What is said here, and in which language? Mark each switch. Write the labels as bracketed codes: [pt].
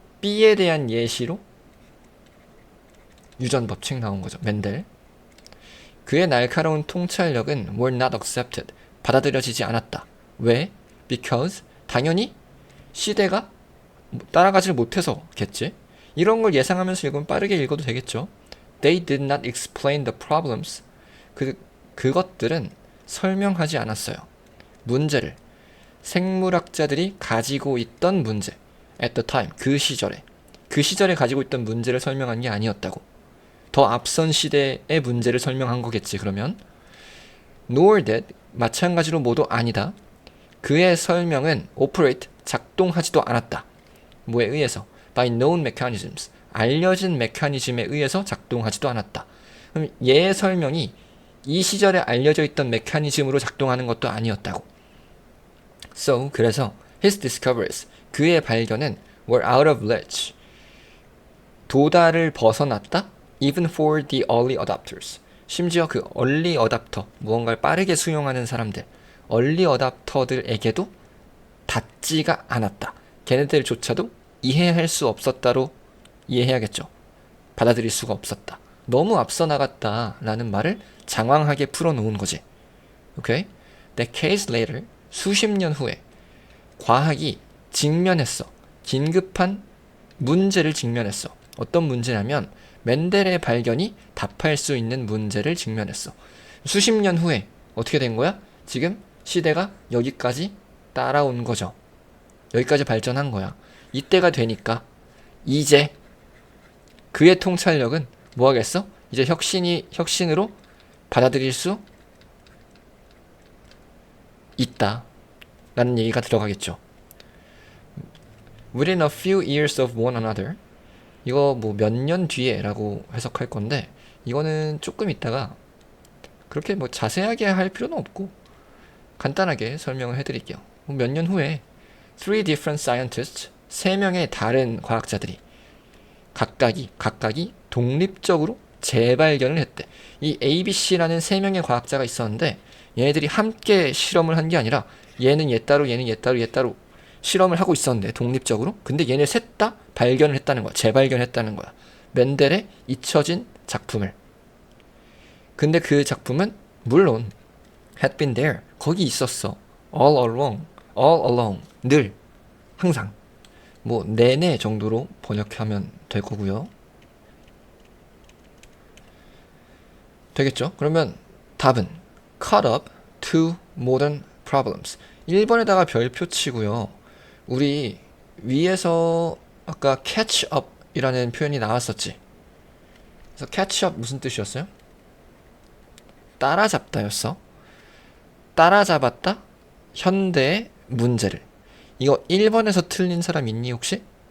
[ko] B에 대한 예시로 유전 법칙 나온 거죠. 맨델. 그의 날카로운 통찰력은 [en] were not accepted. [ko] 받아들여지지 않았다. 왜? Because 당연히 시대가 따라가질 못해서겠지. 이런 걸 예상하면서 읽으면 빠르게 읽어도 되겠죠. [en] They did not explain the problems. [ko] 그것들은 설명하지 않았어요. 문제를. 생물학자들이 가지고 있던 문제. [en] At the time. [ko] 그 시절에 가지고 있던 문제를 설명한 게 아니었다고. 더 앞선 시대의 문제를 설명한 거겠지, 그러면. [en] Nor did. [ko] 마찬가지로 모두 아니다. 그의 설명은 operate. 작동하지도 않았다. 뭐에 의해서? [en] By known mechanisms. [ko] 알려진 메커니즘에 의해서 작동하지도 않았다. 그럼 얘의 설명이 이 시절에 알려져 있던 메커니즘으로 작동하는 것도 아니었다고. [en] So, [ko] 그래서 [en] his discoveries, [ko] 그의 발견은 [en] were out of reach. [ko] 도달을 벗어났다. [en] Even for the early adopters. [ko] 심지어 그 early adopter, 무언가를 빠르게 수용하는 사람들, early adopter들에게도 닿지가 않았다. 걔네들조차도 이해할 수 없었다로 이해해야겠죠. 받아들일 수가 없었다. 너무 앞서 나갔다라는 말을 장황하게 풀어놓은 거지. 오케이? [en] Decades later, [ko] 수십 년 후에 과학이 직면했어. 긴급한 문제를 직면했어. 어떤 문제냐면 맨델의 발견이 답할 수 있는 문제를 직면했어. 수십 년 후에 어떻게 된 거야? 지금 시대가 여기까지 따라온 거죠. 여기까지 발전한 거야. 이때가 되니까 이제 그의 통찰력은 뭐 하겠어? 이제 혁신으로 받아들일 수 있다 라는 얘기가 들어가겠죠. [en] Within a few years of one another. [ko] 이거 뭐 몇 년 뒤에 라고 해석할 건데 이거는 조금 있다가 그렇게 뭐 자세하게 할 필요는 없고 간단하게 설명을 해드릴게요. 몇 년 후에 [en] three different scientists, [ko] 3명의 다른 과학자들이 각각이 독립적으로 재발견을 했대. 이 ABC라는 3명의 과학자가 있었는데 얘네들이 함께 실험을 한 게 아니라 얘는 얘 따로 얘는 얘 따로 실험을 하고 있었는데 독립적으로. 근데 얘네 셋 다 발견을 했다는 거야. 재발견했다는 거야. 맨델의 잊혀진 작품을. 근데 그 작품은 물론 [en] had been there. [ko] 거기 있었어. [en] all along. [ko] 늘. 항상. 뭐 내내 정도로 번역하면 될 거고요. 되겠죠? 그러면 답은 [en] caught up to modern problems. [ko] 1번에다가 별표 치고요. 우리 위에서 아까 catch up 이라는 표현이 나왔었지. 그래서 catch up 무슨 뜻이었어요? 따라잡다였어. 따라잡았다. 현대의 문제를. 이거 1번에서 틀린 사람 있니 혹시?